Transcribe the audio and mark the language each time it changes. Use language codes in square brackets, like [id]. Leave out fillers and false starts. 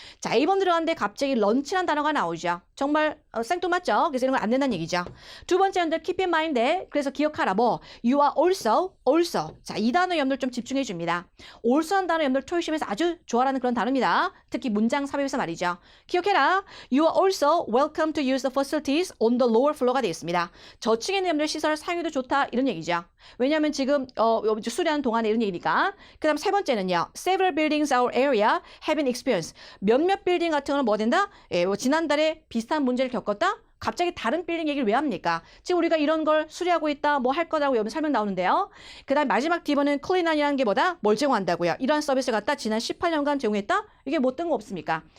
[ko] 자, A번 들어갔는데 갑자기 런치란 단어가 나오죠. 정말 생뚱맞죠? 그래서 이런 건 안 된다는 얘기죠. 두 번째 여러분들 keep in mind. 그래서 기억하라 뭐 you are also. 자, 이 단어 여러분들 좀 집중해 줍니다. also란 단어 여러분들 토익 시험에서 아주 좋아하는 그런 단어입니다. 특히 문장 삽입에서 말이죠. 기억해라. [en] You are also welcome to use the facilities on the lower floor 가 되겠습니다. [ko] 저층에 있는 여러분들 시설 사용해도 좋다 이런 얘기죠. 왜냐하면 지금 수리하는 동안에 이런 얘기니까. 그 다음 세 번째는요. [en] Several buildings our area have been experienced. [ko] 몇몇 빌딩 같은 거는 뭐 된다? 지난달에 비슷한 문제를 겪었다? 갑자기 다른 빌딩 얘기를 왜 합니까? 지금 우리가 이런 걸 수리하고 있다, 뭐 할 거라고 여러분 설명 나오는데요. 그 다음 마지막 D번은 클린한이라는 게 뭐다? 뭘 제공한다고요? 이러한 서비스를 갖다 지난 18년간 제공했다? 이게 뭐 뜬 거 없습니까?